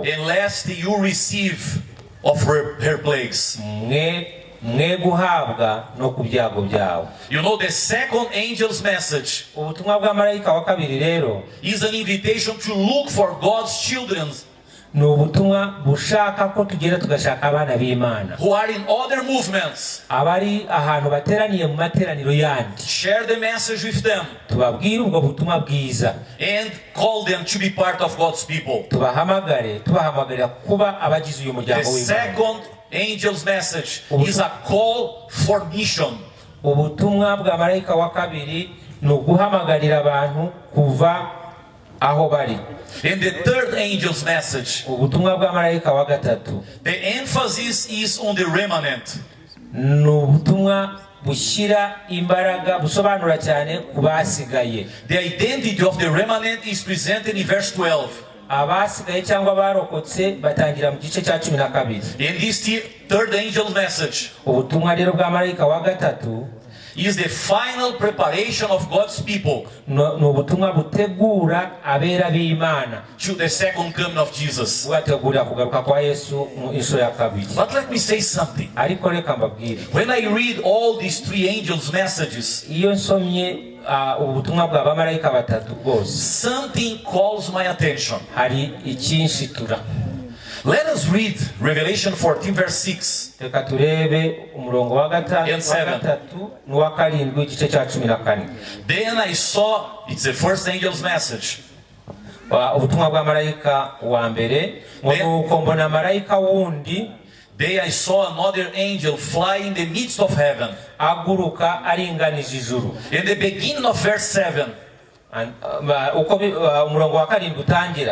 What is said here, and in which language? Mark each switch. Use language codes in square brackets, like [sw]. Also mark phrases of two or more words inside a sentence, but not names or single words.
[en] and lest you receive of her plagues. [rw] mwe guhabwa no ku byago byawo. [en] You know, the second angel's message [rw] ubutumwa bw'amarayika wa kabiri rero [en] is an invitation to look for God's children [rw] ni ubutumwa bushaka ko tugenda tugashaka abana b'Imana [en] who are in other movements. [rw] abari ahantu bateraniye mu materaniro yandi, [en] Share the message with them [rw] tubabwire ubwo butumwa bwiza, [en] and call them to be part of God's people. [rw] tubahamagarira kuba abagize uyu [en] The [rw] muryango w'Imana. [en] second angel's message is a call for mission. [rw] ubutumwa bwa marayika wa kabiri ni uguhamagarira abantu kuva aho bari. [en] And the third angel's message, [rw] ubutumwa bwa marayika wa gatatu, [en] the emphasis is on the remnant. [rw] ni ubutumwa bushyira imbaraga, busobanura cyane ku basigaye. [en] The identity of the remnant is presented in verse 12. [rw] abasigaye cyangwa barokotse batangira mu gice cya 12. [en] And this third angel's message [rw] ubutumwa rero bwa marayika wa gatatu [en] is the final preparation of God's people [rw] ni ubutumwa butegura abera b'Imana [en] to the second coming of Jesus. [rw] bubategurira kugaruka kwa Yesu mu inshuro ya kabiri. [en] But let me say something. [rw] ariko reka mbabwire, [en] When I read all these three angels' messages, [rw] iyo nsomye ubutumwa bwa bamarayika batatu bwose, [en] something calls my attention. [rw] hari ikinshitura. [en] Let us read Revelation 14 verse 6. [rw] reka turebe umurongo wa [en] And 7. [rw] gatatu n'uwa karindwi igice cya 14. [en] Then I saw, it's the first angel's message. [rw] ubutumwa bwa marayika wa mbere, ngo nuko mbona marayika wundi [en] Then I saw another angel fly in the midst of heaven. [rw] aguruka aringanije ijuru. [en] In the beginning of verse 7, [rw] uko umurongo wa karindwi utangira,